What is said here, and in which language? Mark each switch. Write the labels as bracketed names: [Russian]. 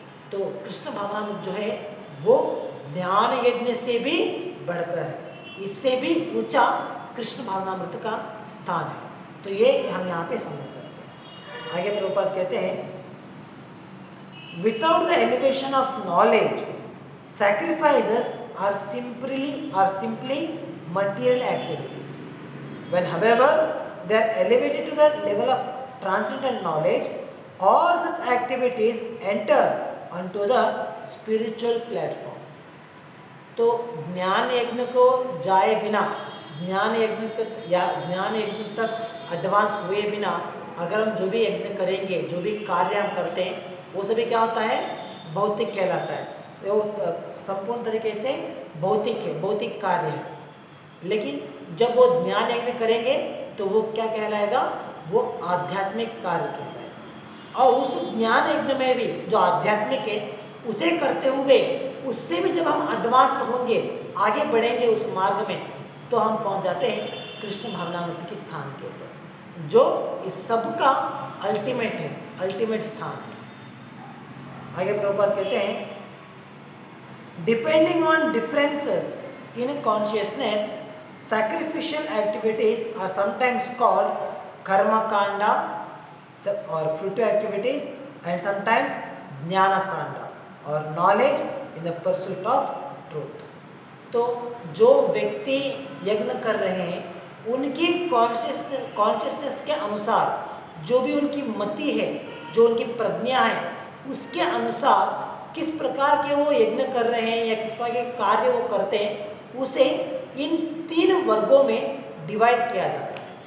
[Hindi] तो कृष्ण भावनामृत जो है वो ज्ञान यज्ञ से भी बढ़कर है, इससे भी ऊंचा कृष्ण भावनामृत का स्थान है। तो ये हम यहाँ पे समझ सकते हैं। आगे प्रभुपाद कहते हैं, [English] Without the elevation of knowledge sacrifices are simply material activities. When however they are elevated to the level of transcendental knowledge, all such activities enter onto the spiritual platform। [Hindi] तो ज्ञान यज्ञ को जाए बिना, ज्ञान यज्ञ तक एडवांस हुए बिना अगर हम जो भी यज्ञ करेंगे, जो भी कार्य हम करते हैं, वो सभी क्या होता है, भौतिक कहलाता है। वो संपूर्ण तरीके से भौतिक है, भौतिक कार्य है। लेकिन जब वो ज्ञान यज्ञ करेंगे तो वो क्या कहलाएगा, वो आध्यात्मिक कार्य कहलाएगा। और उस ज्ञान यज्ञ में भी जो आध्यात्मिक है उसे करते हुए, उससे भी जब हम एडवांस होंगे, आगे बढ़ेंगे उस मार्ग में, तो हम पहुंच जाते हैं कृष्ण भावनामृत के स्थान के ऊपर, जो इस सब का अल्टीमेट है, अल्टीमेट स्थान है। आगे प्रभुपाद कहते हैं, [English] Depending on differences in consciousness sacrificial activities are sometimes called karma kanda or fruitive activities and sometimes jnana kanda or knowledge in the pursuit of truth. [Hindi] तो जो व्यक्ति यज्ञ कर रहे हैं उनकी कॉन्शियसनेस के अनुसार जो भी उनकी मति है, जो उनकी प्रज्ञा है, उसके अनुसार किस प्रकार के वो यज्ञ कर रहे हैं या किस प्रकार के कार्य वो करते हैं, उसे इन 3 वर्गों में डिवाइड किया जाता है।